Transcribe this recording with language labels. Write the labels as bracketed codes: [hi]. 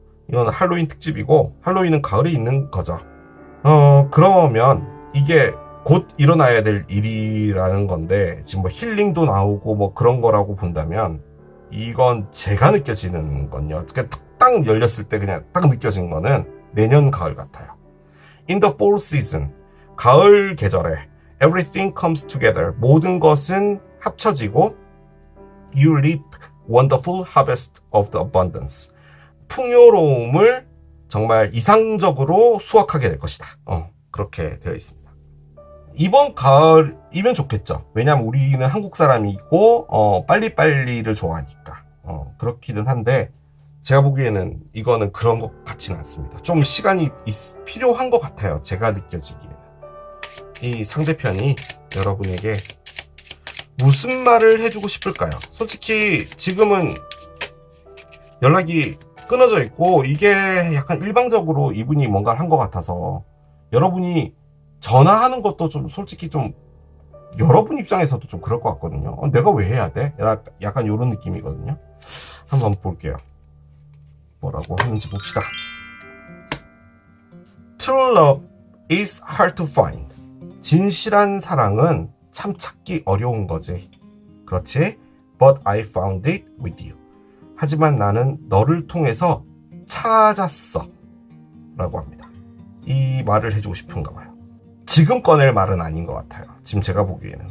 [ko] 이건 할로윈 특집이고 할로윈은 가을에 있는 거죠. 그러면 이게 곧 일어나야 될 일이라는 건데 지금 뭐 힐링도 나오고 뭐 그런 거라고 본다면 이건 제가 느껴지는 건요. 딱 열렸을 때 그냥 딱 느껴진 거는 내년 가을 같아요. [en] In the fall season, [ko] 가을 계절에 [en] everything comes together, [ko] 모든 것은 합쳐지고 [en] you reap wonderful harvest of the abundance, [ko] 풍요로움을 정말 이상적으로 수확하게 될 것이다. 그렇게 되어 있습니다. 이번 가을이면 좋겠죠. 왜냐하면 우리는 한국 사람이고 빨리빨리를 좋아하니까 그렇기는 한데 제가 보기에는 이거는 그런 것 같지는 않습니다. 좀 시간이 필요한 것 같아요. 제가 느껴지기에는. 이 상대편이 여러분에게 무슨 말을 해주고 싶을까요? 솔직히 지금은 연락이 끊어져 있고 이게 약간 일방적으로 이분이 뭔가를 한 것 같아서 여러분이 전화하는 것도 좀 솔직히 좀 여러분 입장에서도 좀 그럴 것 같거든요. 내가 왜 해야 돼? 약간 이런 느낌이거든요. 한번 볼게요. 뭐라고 하는지 봅시다. [en] True love is hard to find. [ko] 진실한 사랑은 참 찾기 어려운 거지. 그렇지? [en] But I found it with you. [ko] 하지만 나는 너를 통해서 찾았어. 라고 합니다. 이 말을 해주고 싶은가 봐요. 지금 꺼낼 말은 아닌 것 같아요. 지금 제가 보기에는.